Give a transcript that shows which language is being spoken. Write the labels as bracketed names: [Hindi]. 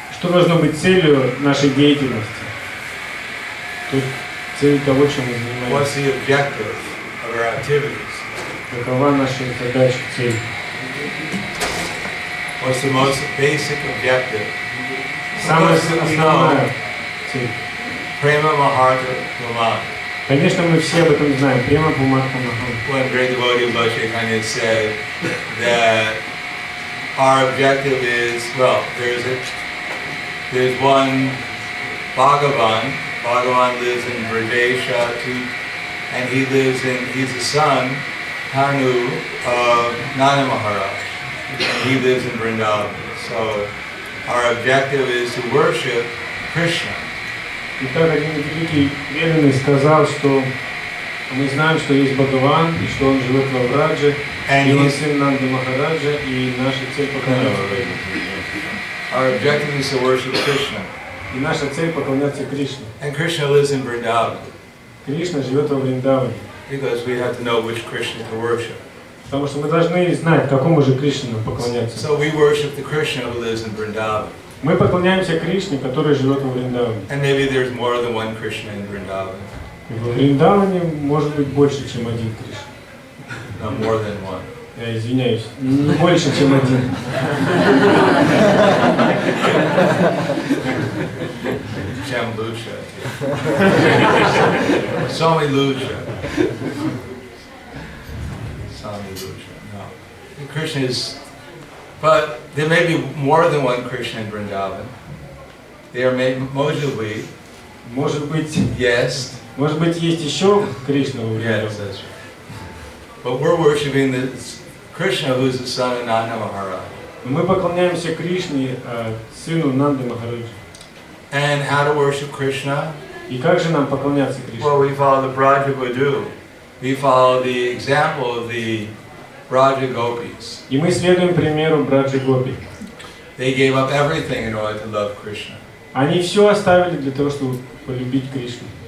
[Russian] Что должно быть целью нашей деятельности? Тут цель того, чем мы занимаемся. [English] What's the objective of our activities? [Russian] Какова наша задача, цель? [English] What's the most basic objective? [Russian] Самая основная цель. Prema Maharta Brahman. Конечно, мы все об этом знаем. Према Пуматха Махан. [English] One great devotee of Lord Chaitanya said that our objective is, well, there's one Bhagavan. Bhagavan lives in Bradesha, and he's the son, Tanu, of Nana Maharaj. And he lives in Vrindavan. So our objective is to worship Krishna. [Russian] Итак, один великий преданный сказал, что мы знаем, что есть Бхагаван, и что он живет во Врадже, и он сын Нанды Махараджа, и наша цель поклоняться. [English] Our objective is to worship Krishna. [Russian] И наша цель поклоняться Кришне. [English] And Krishna lives in Vrindavan. [Russian] Кришна живет во Вриндаване. [English] Because we have to know which Krishna to worship. [Russian] Потому что мы должны знать, какому же Кришне поклоняться. [English] So we worship the Krishna who lives in Vrindavan. [Russian] Мы поклоняемся Кришне, который живет во Вриндаване. [English] And maybe there's more than one Krishna in Vrindavan. [Russian] И во Вриндаване может быть больше, чем один Кришна. [English] No, more than one. [Russian] Я извиняюсь, не больше, чем один. Чем лучше. Swami лучше. Swami лучше. [English] No. Krishna is, but there may be more than one Krishna in Vrindavan. There may, [Russian] может быть, [English] yes. [Russian] Может быть, есть еще Кришна в Вриндаване. [English] Yes, that's right. But we're worshiping the Krishna, who is the son of Nanda Maharaj. [Russian] Мы поклоняемся Кришне, сыну Нанды Махараджа. [English] And how to worship Krishna? [Russian] И как же нам поклоняться Кришне? [English] Well, we follow the Braja Godu. We follow the example of the Braja Gopis. [Russian] И мы следуем примеру Браджи Гопи. [English] They gave up everything in order to love Krishna. [Russian] Они все оставили для того, чтобы полюбить Кришну.